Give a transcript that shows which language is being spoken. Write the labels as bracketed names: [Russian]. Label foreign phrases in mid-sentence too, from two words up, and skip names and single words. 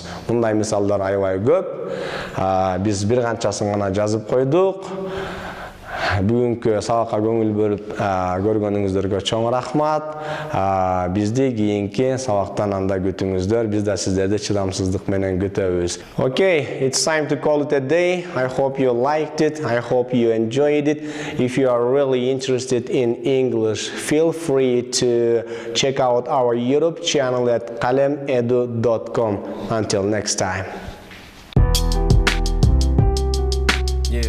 [Kyrgyz] Мындай мисалдар аябай көп. Биз бир канчасын гана жазып койдук. Бүгүнкү сабакка көңүл бөлүп көргөнүңүздөргө чоң рахмат. Бизди кийинки сабактан анда күтүңүздөр. Биз да сиздерди чыдамсыздык менен күтөбүз. [English] Okay, it's time to call it a day. I hope you liked it. I hope you enjoyed it. If you are really interested in English, feel free to check out our YouTube channel at qalemedu.com. Until next time. Yeah.